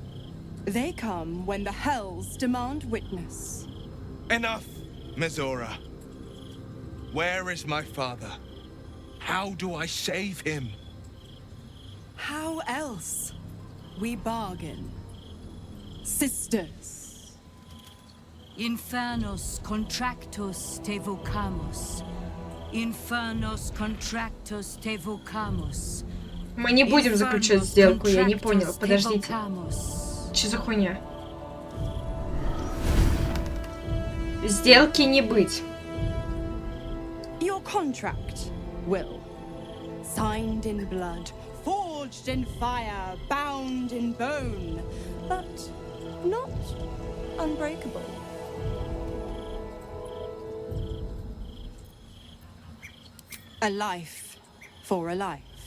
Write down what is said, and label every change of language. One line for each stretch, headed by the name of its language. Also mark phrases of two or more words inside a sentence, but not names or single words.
English: They come when the hells demand witness. Enough, Mizora. Where is my father? How do I save him? How else? We bargain. Sisters.
Latin: Infernos contractus te vocamus. Infernos contractus te vocamus.
Russian: Мы не будем заключать сделку, я не понял. Подождите. Что за хуйня? Сделки не быть.
English: Your contract, Will. Signed in blood, forged in fire, bound in bone, but not unbreakable. A life for a life.